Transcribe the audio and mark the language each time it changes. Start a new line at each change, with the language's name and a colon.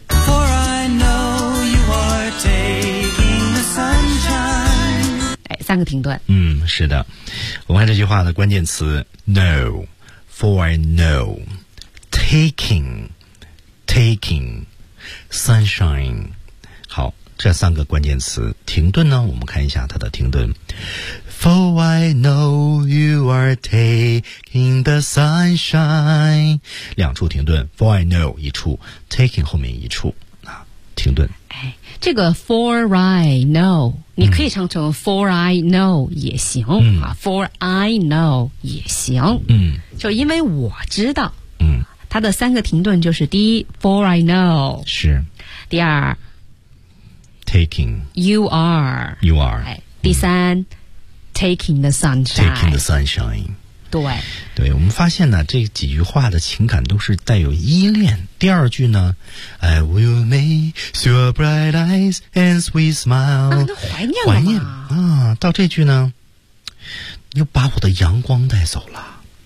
English: For I know you are taking the sunshine。
Chinese: 哎，三个停顿。是的。我看这句话的关键词
English: ，no， for I know， taking， taking， sunshine。
Chinese: 好，这三个关键词停顿呢，我们看一下它的停顿。
English: For I know you are taking the sunshine.
Chinese: 两处停顿 ,
English: for I know
Chinese: 一处 ,taking 后面一处啊停顿。哎，这个
English: for I know,
Chinese: 你可以唱成 for I know 也行啊 ,for I know 也行。就因为我知道它的三个停顿就是第一 ,
English: for I know,
Chinese: 是。第二
English: ,taking,you are,you are,、哎、第三Taking the sunshine. Taking the sunshine.
Chinese: 对。对，我们发现呢，这几句话的情感都是带有依恋。第二句呢
English: ，I will miss your bright eyes and sweet smile。
Chinese: 怀念啊，到这句呢，又把我的阳光带走了。